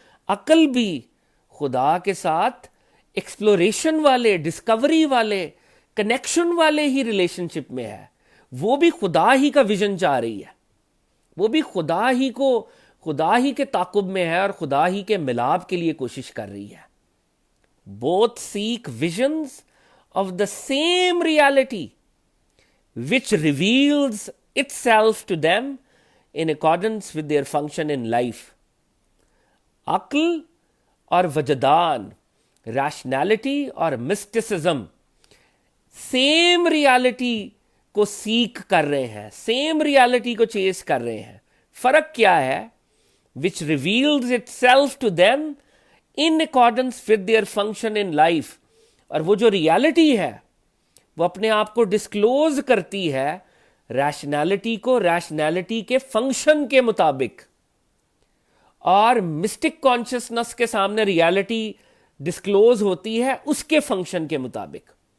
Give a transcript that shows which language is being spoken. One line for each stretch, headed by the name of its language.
Urdu: عقل بھی خدا کے ساتھ ایکسپلوریشن والے، ڈسکوری والے، کنیکشن والے ہی ریلیشن شپ میں ہے. وہ بھی خدا ہی کا ویژن چاہ رہی ہے، وہ بھی خدا ہی کے تعاقب میں ہے اور خدا ہی کے ملاب کے لیے کوشش کر رہی ہے.
English: Both seek visions of the same reality which reveals itself to them in accordance with their function in life.
Urdu: عقل اور وجدان، ریشنالٹی اور مسٹسزم سیم ریالٹی کو سیک کر رہے ہیں، سیم ریالٹی کو چیز کر رہے ہیں. فرق کیا ہے؟
English: which reveals itself to them in accordance with their function in life.
Urdu: اور وہ جو ریالٹی ہے وہ اپنے آپ کو ڈسکلوز کرتی ہے ریشنالٹی کو، ریشنالٹی کے فنکشن کے مطابق، اور مسٹک کانشیسنس کے سامنے ریالٹی ڈسکلوز ہوتی ہے اس کے فنکشن کے مطابق.